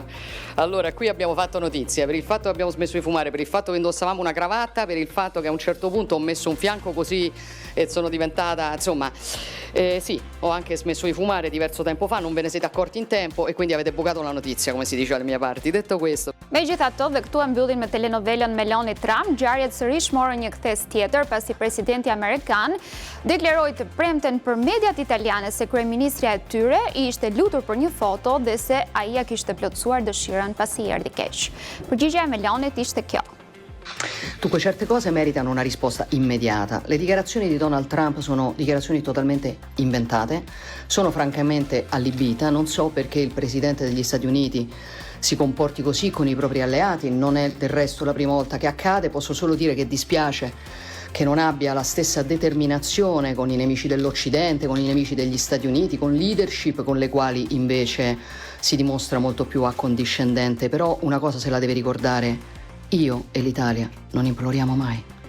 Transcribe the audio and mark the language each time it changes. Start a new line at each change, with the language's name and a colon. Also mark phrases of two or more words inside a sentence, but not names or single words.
Italian: Allora, qui abbiamo fatto notizia per il fatto che abbiamo smesso di fumare, per il fatto che indossavamo una cravatta, per il fatto che a un certo punto ho messo un fianco così e sono diventata, insomma, sì, ho anche smesso di fumare diverso tempo fa, non ve ne siete accorti in tempo e quindi avete bucato la notizia, come si dice alle mie parti. Detto questo.
Albanian: Megjithatë, dhe këtu e mbyllim me telenovelën Meloni Trump, ngjarjet sërish morën një kthes tjetër pasi presidenti amerikan deklaroi të premten për mediat italiane se kryeministrja e tyre i ishte lutur për një foto dhe se ai ja kishte plotësuar dëshirën pasi i erdhi keq. Përgjigjja e Melonit ishte kjo.
Italian: Dunque, certe cose meritano una risposta immediata. Le dichiarazioni di Donald Trump sono dichiarazioni totalmente inventate, sono francamente allibita, non so perché il Presidente degli Stati Uniti si comporti così con i propri alleati, non è del resto la prima volta che accade, posso solo dire che dispiace che non abbia la stessa determinazione con i nemici dell'Occidente, con i nemici degli Stati Uniti, con leadership con le quali invece si dimostra molto più accondiscendente, però una cosa se la deve ricordare: io e l'Italia non imploriamo mai.